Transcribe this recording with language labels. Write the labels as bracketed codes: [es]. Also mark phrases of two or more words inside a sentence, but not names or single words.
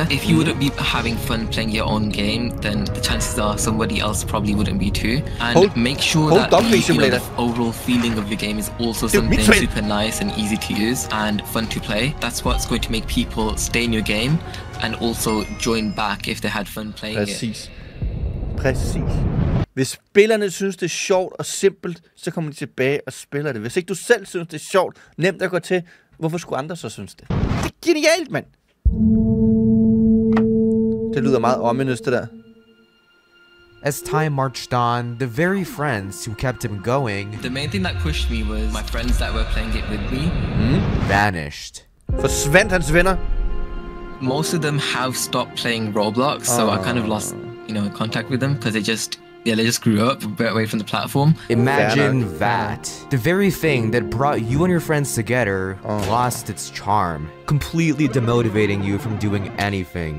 [en] If you wouldn't be having fun playing your own game, then the chances are somebody else probably wouldn't be too. And make sure that the overall feeling of your game is also something super nice and easy to use and fun to play. That's what's going to make people stay in your game and also join back if they had fun playing it. [da] Præcis. Hvis spillerne synes, det er sjovt og simpelt, så kommer de tilbage og spiller det. Hvis ikke du selv synes, det er sjovt, nemt at gå til, hvorfor skulle andre så synes det? Det er genialt, mand! Det lyder meget ominous, det der. [en] As time marched on, the very friends who kept him going... The main thing that pushed me was my friends that were playing it with me. Vanished. [da] Forsvandt hans venner? [en] Most of them have stopped playing Roblox, so I kind of lost, you know, contact with them because they just grew up a bit away from the platform. Imagine that. The very thing that brought you and your friends together lost its charm, completely demotivating you from doing anything.